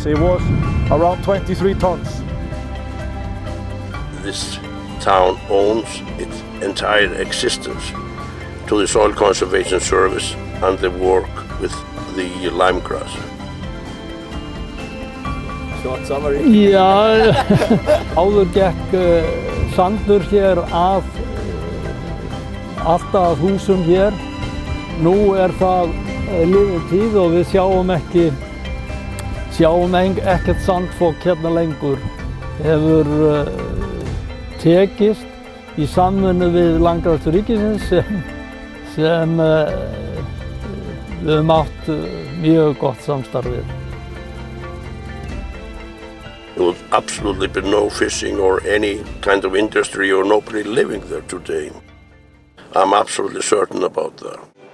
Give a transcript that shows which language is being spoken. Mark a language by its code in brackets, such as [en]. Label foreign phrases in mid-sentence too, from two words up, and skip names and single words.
[en] It was around 23 tons. This town owes its entire existence to the Soil Conservation Service and the work with the lyme grass. Short summary. [is] Já, áður gekk sandur hér af alltaf húsum hér. Nú það liðin tíð og við sjáum ekkert sandfok hérna lengur. Hefur tekist í samvinnu við Landgræðslu ríkisins sem við höfum átt mjög gott samstarf við. [en] There will absolutely be no fishing or any kind of industry or nobody living there today. I'm absolutely certain about that.